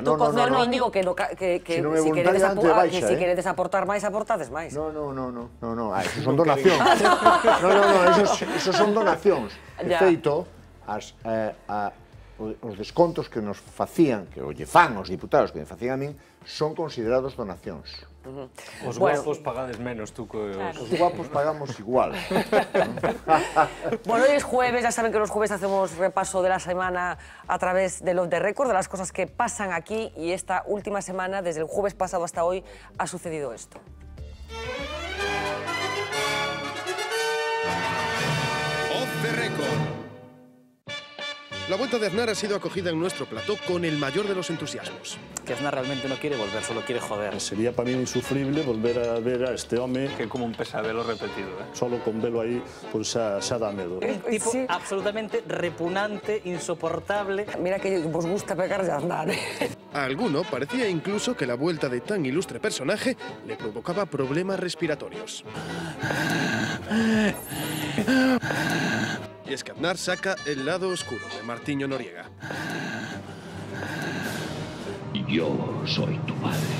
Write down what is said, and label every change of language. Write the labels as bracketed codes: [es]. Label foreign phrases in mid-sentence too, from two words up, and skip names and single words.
[gl] Non digo que se queredes aportar máis, aportades máis. Non, esos son donacións. Esos son donacións. De feito, os descontos que nos facían, que lle fan os diputados, que me facían a min, son considerados donacións. Os guapos pagades menos, tú que... Os guapos pagamos igual. [es] Bueno, hoy es jueves, ya saben que los jueves hacemos repaso de la semana a través de Off the Record, de las cosas que pasan aquí, y esta última semana, desde el jueves pasado hasta hoy, ha sucedido esto. Off the Record. La vuelta de Aznar ha sido acogida en nuestro plató con el mayor de los entusiasmos. Que Aznar realmente no quiere volver, solo quiere joder. [gl] Sería para mí insufrible volver a ver a este home. Que como un pesadelo repetido, ¿eh? Solo con velo aí, pues xa dá medo. Un tipo absolutamente repugnante, insoportable. Mira que vos gusta pegar de Aznar, ¿eh? [es] A alguno parecía incluso que la vuelta de tan ilustre personaje le provocaba problemas respiratorios. Y es que Aznar saca el lado oscuro de Martiño Noriega. Yo soy tu padre.